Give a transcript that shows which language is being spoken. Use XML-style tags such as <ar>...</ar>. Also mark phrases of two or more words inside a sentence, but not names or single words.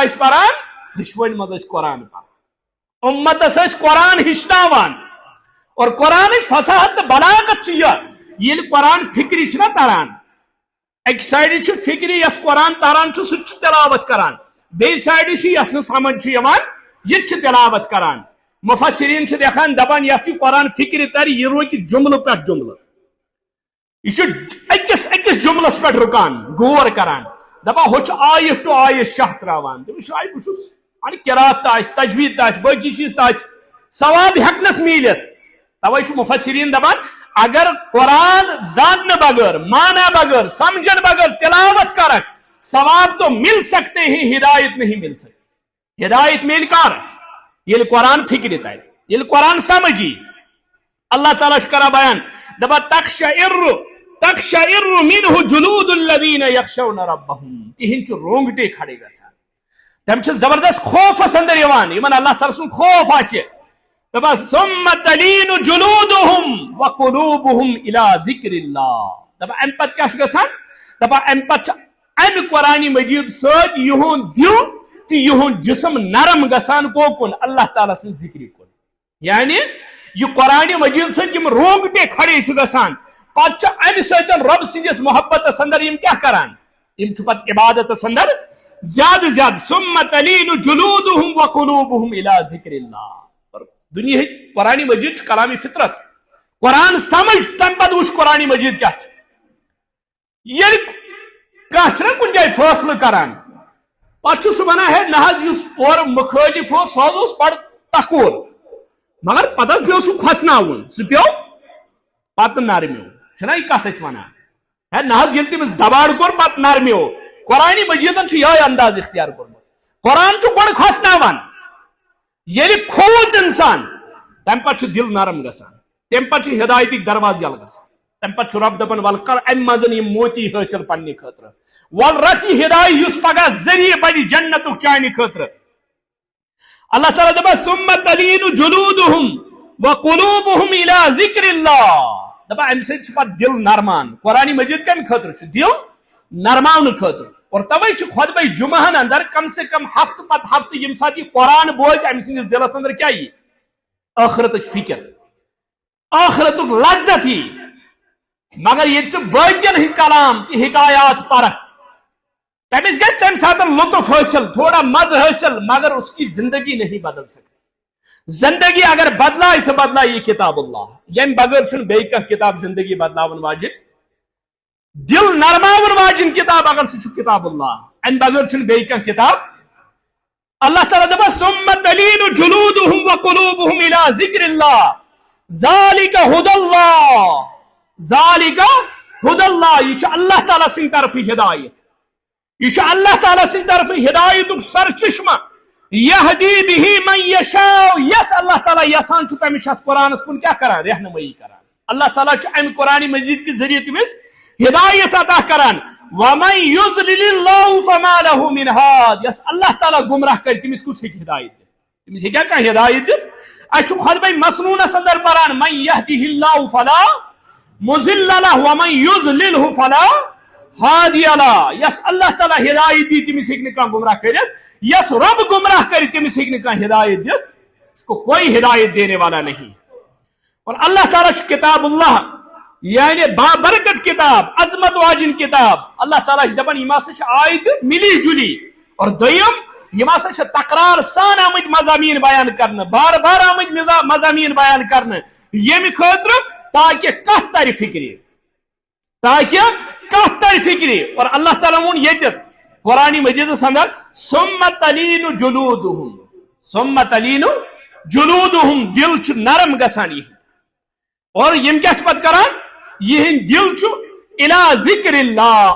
<ks>اس پران دشوین مز اس قرآن پران امتس اس قرآن ہچناوان اور قرآن فصاحت بلاغت چھ یہ قرآن فکری چھ تران ایک سائڈ چھ فکری یس قرآن تران چھ سہ تلاوت کران بیٚیہِ سایڈ چھ یس نہٕ سمجھ چھ یوان یہ تلاوت کران مفسرین دیکھان دپان یس یہ قرآن فکر تر یہ روک جملہ پہ جملہ یہ اکس جملس پہ رکان غور کران دپان ہو آیت ٹو آیت شاہ تراوان تمس آئی بہت قرات تجوید باقی چیز ثواب ہیکنس میلت توے مفسرین دپان اگر قرآن زاننے بغیر مانا بغیر سمجھن بغیر تلاوت کرک</ks> <ur>ثواب تو مل سکتے ہیں ہدایت نہیں مل سکتی</ur> <ks>ہدایت مل کر یہ قرآن فکر تر یہ قرآن سمجھی اللہ تعالیٰ کرا بیان دپا</ks> <ar>تقشعر منه جلود الذين يخشون ربهم</ar> <ks>تہند رونگٹے کھڑے گژھان تم زبردست خوفس اندر یوان یمن اللہ تعالیٰ سن خوف آسہِ دپا</ks> <ar>ثم تلين جلودهم وقلوبهم الى ذکر اللہ</ar> <ks>دپا ام پت کیا گژھان دپا ام پت ام قرآن مجید سۭتۍ یہند دل تو یہند جسم نرم گژھان کوکن اللہ تعالیٰ سن ذکر کن یعنی یہ قرآن مجید سۭتۍ یم رونگٹے کھڑے گژھان پتہ امہ سۭتۍ رب سندس محبت اندر یم کیا کران یم پتہ عبادت اندر زیادہ زیادہ</ks> <ar>ثم تلين جلودهم وقلوبهم الى ذکر اللہ</ar> <ks>دنیا قرآن مجید کلام فطرت قرآن سمجھ تم پتہ وچ قرآن مجید کیا یل کھانا کن جائے فیصلہ کران پتہ سہ ونان ہے نہ اس اور مخالف ہو سہ بڑ تکور مگر پتہ پیو سہ کھسناون سہ پیو پتہ نرمیو چھنا یہ کت ونان ہے نہ یل تمس دباڑ کور پتہ نرمیو قرآن مجیدن یہ انداز اختیار کورمت قرآن گۄڈٕ کھسناوان ییٚلہِ کھوٗژ انسان تمہ پتہ دل نرم گژھان تمہ پتہ ہدایتک دروازٕ یلہٕ گژھان تمہ پتہ رب دپان ول کر ام مزن یہ موتی حاصل پنہ خاطر ول رچ یہ ہدایت اس پگہ ذریعہ بڑی جنت چانہ خاطر اللہ تعالیٰ دپان</ks> <ar>ثم تلين جلودهم وقلوبهم الى ذکر اللہ</ar> <ks>دپان ام سۭتۍ چھُ پتہٕ دل نرمان قرآن مجید کمہ خاطر چھُ دل نرماونہ خاطر اور توے چھُ خطبہ جمعہن اندر کم سے کم ہفتہ پتہ ہفتہ یم سات یہ قرآن بوزِ ام سندس دلس اندر کیا یہ آخرتچ فکر آخرتک لذت ہی مگر یہ باقین ہند کلام تہ حکایات پرکھ تمس گژھِ تمہِ ساتہٕ لطف حٲصِل تھوڑا مزٕ حٲصِل</ks> <ur>مگر اس کی زندگی نہیں بدل سکتی</ur> <ks>زندگی اگر بدلائے سۄ بدلائے یہ کتاب اللہ یم بغیر چھُنہٕ بیٚیہِ کانٛہہ کتاب زندگی بدلاون واجن دل نرماون واجن کتاب اگر سُہ چھُ کتاب اللہ امہِ بغیر چھُنہٕ بیٚیہِ کانٛہہ کتاب اللہ تعالیٰ دپان</ks> <ar>ثم تلین جلودهم وقلوبهم الى ذکر اللہ ذالک ھدی اللہ ذالک ھدی اللہ</ar> <ks>یہ چھُ اللہ تعالیٰ سٕنٛدِ طرفہٕ ہدایت یہ چھُ اللہ تعالیٰ سٕنٛدِ طرفہٕ ہدایتُک سرچشمہ</ks> <ar>یہدی بہ من یشاء</ar> <ks>یس اللہ تعالیٰ یژھان چھُ تٔمِس چھُ اتھ قرآنس کُن کیاہ کران رہنمٲیی کران اللہ تعالیٰ چھُ امہِ</ks> <ur>قرآن مجید کے ذریعے</ur> <ks>تٔمِس ہدایت عطا کران</ks> <ar>ومن یضلل اللہ فما له من ہاد</ar> <ks>یس اللہ تعالیٰ گمراہ کر تٔمِس کُس ہیٚکہِ ہدایت دِتھ تٔمِس ہیٚکیٛاہ کانٛہہ ہدایت دِتھ اَسہِ چھُ خطبہ مسنونس اندر پران</ks> <ar>من یہدہ اللہ فلا مضل لہ ومن یضللہ فلا ہادی له</ar> <ks>یس اللہ تعالیٰ ہدایت دی تٔمِس ہیٚکہِ نہٕ کانٛہہ گمراہ کٔرِتھ یس رب گمراہ کر تٔمِس ہیٚکہِ نہٕ کانٛہہ ہدایت دِتھ</ks> <ur>اس کو کوئی ہدایت دینے والا نہیں</ur> <ks>اور اللہ تعالیٰ چھُ کتاب اللہ یعنی بابرکت کتاب عظمت واجن کتاب اللہ تعالیٰ دپان یم ہسا چھ آیت ملی جلی اور دویم یم ہسا چھ تقرار سان آمت مضامین بیان کرنے بار بار آمت مضامین بیان کرنے یمہ خاطر تاکہ کتھ تر فکری اور اللہ تعالیٰ وون یت قرآن مجید اندر</ks> <ar>ثم تلین جلودہم</ar> <ks>دل چھ نرم گژھان یہ اور یم کیا پت کران یہ دل چھُ</ks> <ar>الی ذکر اللہ</ar>